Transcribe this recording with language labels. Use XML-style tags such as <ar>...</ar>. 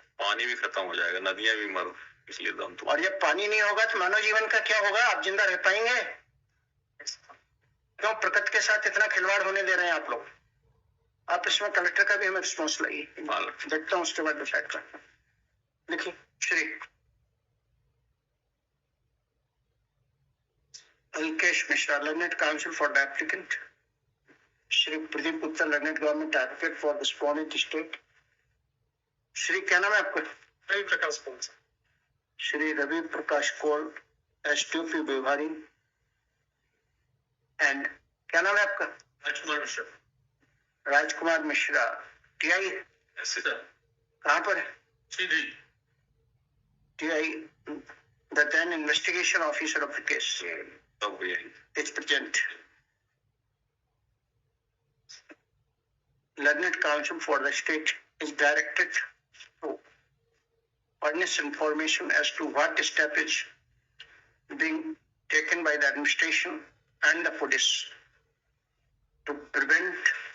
<hi>पानी भी खत्म हो जाएगा, नदियां भी मर, इसलिए दम तो। और जब पानी नहीं होगा तो मानव जीवन का क्या होगा? आप जिंदा रह पाएंगे? क्यों प्रकृति के साथ इतना खिलवाड़ होने दे रहे हैं आप लोग? आप इसमें कलेक्टर का भी हमें रिस्पॉन्स लाइए, देखता हूँ उसके बाद डिसाइड करता हूँ। देखिए Shri</hi> <en>Alkesh Mishra, Learned Counsel for the applicant. Shri Pradeep Gupta, Learned Government Advocate for Respondent State.</en> <hi>Shri क्या नाम है आपका? रवि प्रकाश कोल। श्री रवि प्रकाश कोल, एसटीओपी विभारी। एंड क्या नाम है आपका? राजकुमार मिश्रा। राजकुमार मिश्रा, टीआई कहाँ पर है? सीधी</hi> <en>TI, the then investigation officer of the case. It's present. Learned Counsel for the state is directed to furnish information as to what step is being taken by the administration and the police to prevent</en>